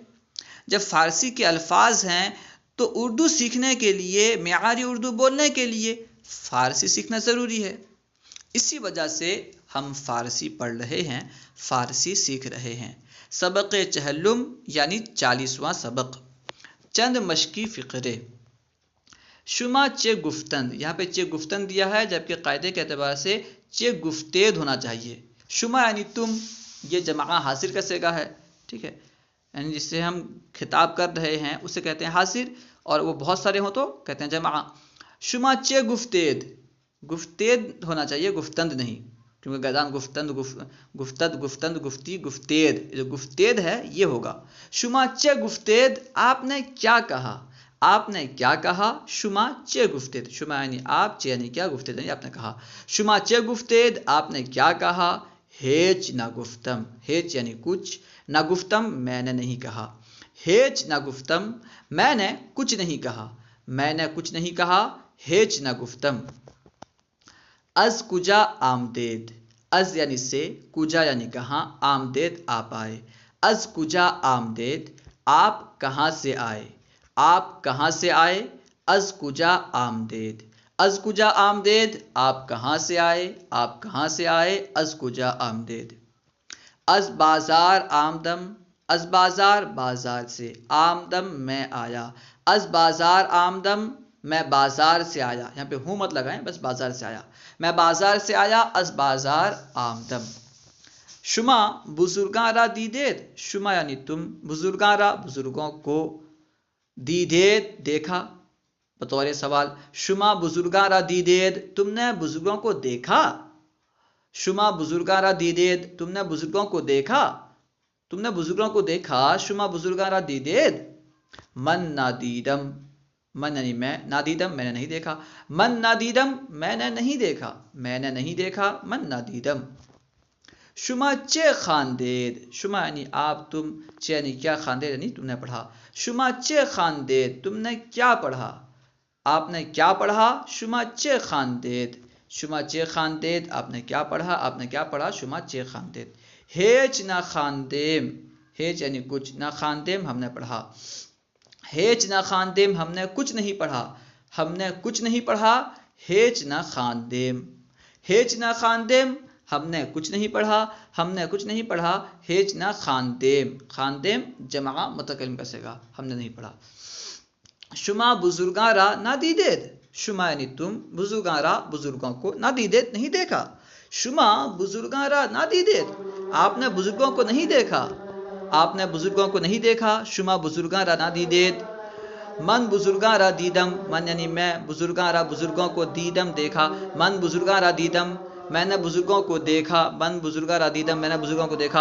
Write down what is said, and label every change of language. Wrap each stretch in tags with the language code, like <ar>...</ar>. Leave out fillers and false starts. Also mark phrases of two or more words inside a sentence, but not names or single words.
<ur>جب فارسی کے الفاظ ہیں تو اردو سیکھنے کے لیے، معیاری اردو بولنے کے لیے فارسی سیکھنا ضروری ہے۔ اسی وجہ سے ہم فارسی پڑھ رہے ہیں، فارسی سیکھ رہے ہیں۔ سبق چہلم یعنی 40واں سبق۔ چند مشقی فقرے۔</ur> <fa>شما چه گفتند،</fa> <ur>یہاں پہ</ur> <fa>چه گفتند</fa> <ur>دیا ہے، جبکہ قاعدے کے اعتبار سے</ur> <fa>چه گفتید</fa> <ur>ہونا چاہیے۔ شما یعنی تم، یہ جمع حاضر کا صیغہ ہے، ٹھیک ہے، یعنی جس سے ہم خطاب کر رہے ہیں اسے کہتے ہیں حاضر، اور وہ بہت سارے ہوں تو کہتے ہیں جمع۔</ur> <fa>شما چه گفتید،</fa> <ur>گفتید ہونا چاہیے، گفتند نہیں، کیونکہ گردان</ur> <fa>گفتند، گفتد، گفتند، گفتی، گفتید،</fa> <ur>جو گفتید ہے یہ ہوگا۔</ur> <fa>شما چه گفتید،</fa> <ur>آپ نے کیا کہا، آپ نے کیا کہا۔</ur> <fa>شما چه گفتید،</fa> <ur>شما یعنی آپ، چه یعنی کیا، گفتید یعنی آپ نے کہا۔</ur> <fa>شما چه گفتید،</fa> <ur>آپ نے کیا کہا۔</ur> <fa>ہیچ نہ گفتم،</fa> <ur>ہیچ یعنی کچھ،</ur> <fa>نہ گفتم</fa> <ur>میں نے نہیں کہا۔</ur> <fa>ہیچ نہ گفتم،</fa> <ur>میں نے کچھ نہیں کہا، میں نے کچھ نہیں کہا،</ur> <fa>ہیچ نہ گفتم۔ از کجا آمدید،</fa> <ur>از یعنی سے، کجا یعنی کہاں، آمدید آپ آئے۔</ur> <fa>از کجا آمدید،</fa> <ur>آپ کہاں سے آئے، آپ کہاں سے آئے۔</ur> <fa>از کجا آمدید، از کجا آمدید،</fa> <ur>آپ کہاں سے آئے، آپ کہاں سے آئے۔</ur> <fa>از کجا آمدید۔ از بازار آمدم، از بازار</fa> <ur>بازار سے،</ur> <fa>آمدم</fa> <ur>میں آیا۔</ur> <fa>از بازار آمدم،</fa> <ur>میں بازار سے آیا، یہاں پہ ہوں مت لگائیں، بس بازار سے آیا، میں بازار سے آیا۔</ur> <fa>از بازار آمدم۔ شما بزرگاں را دیدید، شما</fa> <ur>یعنی تم،</ur> <fa>بزرگاں را</fa> <ur>بزرگوں کو،</ur> <fa>دیدید</fa> <ur>دیکھا، بطور سوال۔</ur> <fa>شما بزرگاں را دیدید،</fa> <ur>تم نے بزرگوں کو دیکھا۔</ur> <fa>شما بزرگاں را دیدید،</fa> <ur>تم نے بزرگوں کو دیکھا، تم نے بزرگوں کو دیکھا۔</ur> <fa>شما بزرگاں را دیدید۔ من نادیدم، من</fa> <ur>یعنی میں،</ur> <fa>نادیدم</fa> <ur>میں نے نہیں دیکھا۔</ur> <fa>من نادیدم،</fa> <ur>میں نے نہیں دیکھا، میں نے نہیں دیکھا،</ur> <fa>من نادیدم۔ شما چه خواندید،</fa> <ur>شما یعنی آپ، تم، چه یعنی کیا، خواندید یعنی تم نے پڑھا۔</ur> <fa>شما چه خواندید،</fa> <ur>تم نے کیا پڑھا، آپ نے کیا پڑھا۔</ur> <fa>شما چه خواندید، شما چه خواندید،</fa> <ur>آپ نے کیا پڑھا، آپ نے کیا پڑھا۔</ur> <fa>شما چه خواندید۔ ہیچ نہ خواندیم، ہیچ</fa> <ur>یعنی کچھ،</ur> <fa>نہ خواندیم</fa> <ur>ہم نے پڑھا۔</ur> <fa>ہیچ نہ خواندیم،</fa> <ur>ہم نے کچھ نہیں پڑھا، ہم نے کچھ نہیں پڑھا۔</ur> <fa>ہیچ نہ خواندیم، ہیچ نہ خواندیم،</fa> <ur>ہم نے کچھ نہیں پڑھا، ہم نے کچھ نہیں پڑھا۔</ur> <fa>ہیچ نہ خواندیم،</fa> <ur>خواندیم جمع متکلم کا صیغہ، ہم نے نہیں پڑھا۔</ur> <fa>شما بزرگاں را نادیدید، شما</fa> <ur>یعنی تم،</ur> <fa>بزرگاں را</fa> <ur>بزرگوں کو،</ur> <fa>نادیدید</fa> <ur>نہیں دیکھا۔</ur> <fa>شما بزرگاں را نادیدید،</fa> <ur>آپ نے بزرگوں کو نہیں دیکھا، آپ نے بزرگوں کو نہیں دیکھا۔</ur> <fa>شما بزرگاں را نادیدید۔ من بزرگاں را دیدم، من</fa> <ur>یعنی میں،</ur> <fa>بزرگاں را</fa> <ur>بزرگوں کو،</ur> <fa>دیدم دیکھا، من بزرگاں را دیدم،</fa> <ur>میں نے بزرگوں کو دیکھا،</ur> <fa>من بزرگاں را دیدم،</fa> <ur>میں نے بزرگوں کو دیکھا۔</ur>